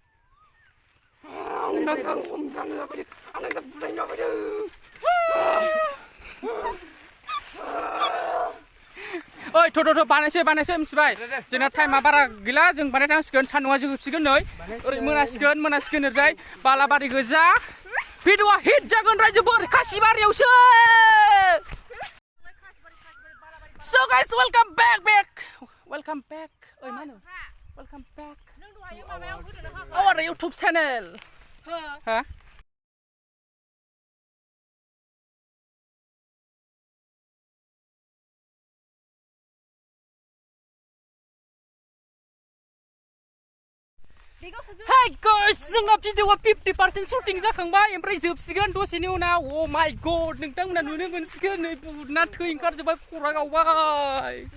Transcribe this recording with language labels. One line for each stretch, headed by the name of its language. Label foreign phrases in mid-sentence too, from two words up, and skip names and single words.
Bodo: हमजानो जाबाय आं बुलायनो जाबाय ओइ थ' बानायसै मिथिबाय जोंना टाइमा बारा गैला जों बानायनांसिगोन सान्दुङा जोबसिगोन नै ओरै मोनासिगोन ओरैजाय बालाबारि गोजा भिडिअआ हिट जागोन रायजोफोर खासिबारियावसो
English: So guys, welcome back.
Bodo: ओइ मा होनो
English: welcome back our YouTube channel हा Hey guys,
Bodo: जोंना भिडिअआ 50% शुटिं जाखांबाय ओमफ्राय जोबसिगोन दसेनि उनाव
English: oh my god
Bodo: नोंथांमोना नुनो मोनसिगोन नै बुहुतना थै ओंखारजोबबाय खरा गावबाय